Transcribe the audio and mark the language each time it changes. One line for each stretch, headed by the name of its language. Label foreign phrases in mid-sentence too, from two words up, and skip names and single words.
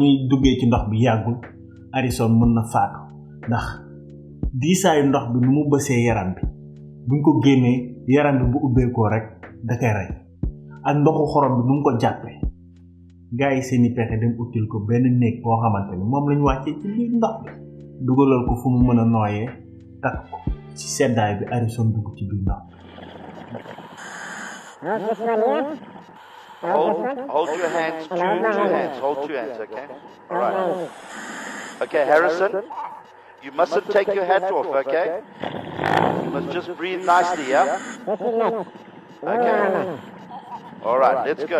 Wolof: ñuy duggee ci ndox bi yàggul Harrison mën na faatu ndax diisaayu ndox bi nu mu bësee yaram bi buñ ko génnee yaram bi bu ubbeekoo rek da koy rey ak ndoxu xorom bi nu mu ko jàppee gaa yi seeni pexe dem util ko benn néeg boo xamante ni moom lañu wàccee ci biir ndox bi dugalal ko fu mu mën a nooyee takk ko ci seddaay bi Harrison dugg ci biir ndox bi.
English: Hold your hands, two hands, hold 2 hands, okay? All right. Okay, Harrison, you mustn't take your hat off, okay? You must just breathe nicely, yeah? Okay. All right, let's go.